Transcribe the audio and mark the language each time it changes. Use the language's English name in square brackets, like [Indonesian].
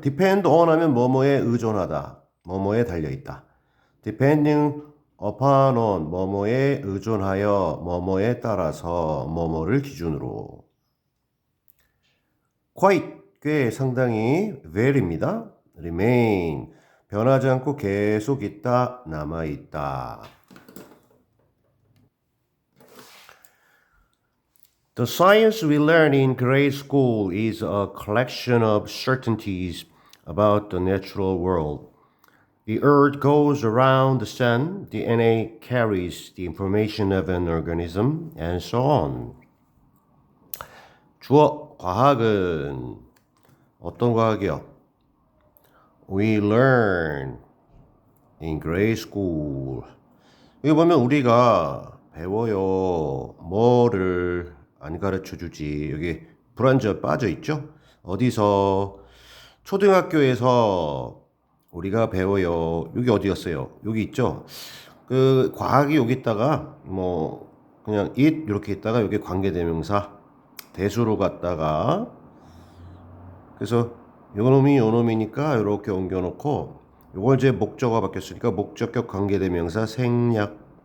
[Korean] depend on 하면 뭐뭐에 의존하다 뭐뭐에 달려있다 depending upon on 뭐뭐에 의존하여 뭐뭐에 따라서 뭐뭐를 기준으로 quite 꽤 상당히 very입니다. remain 변하지 않고 계속 있다 남아있다. [English] The science we learn in grade school is a collection of certainties about the natural world. The earth goes around the sun, DNA carries the information of an organism, and so on. [Korean] 주어 과학은 어떤 과학이요? [English] We learn in grade school. [Korean] 여기 보면 우리가 배워요. 뭐를 안 가르쳐주지. 여기 불완전 빠져있죠? 어디서? 초등학교에서 우리가 배워요. 여기 어디였어요? 여기 있죠? 그 과학이 여기 있다가 그냥 it 이렇게 있다가 여기 관계대명사 대수로 갔다가 그래서 요놈이 요놈이니까 이렇게 옮겨놓고 요걸 이제 목적어가 바뀌었으니까 목적격 관계대명사 생략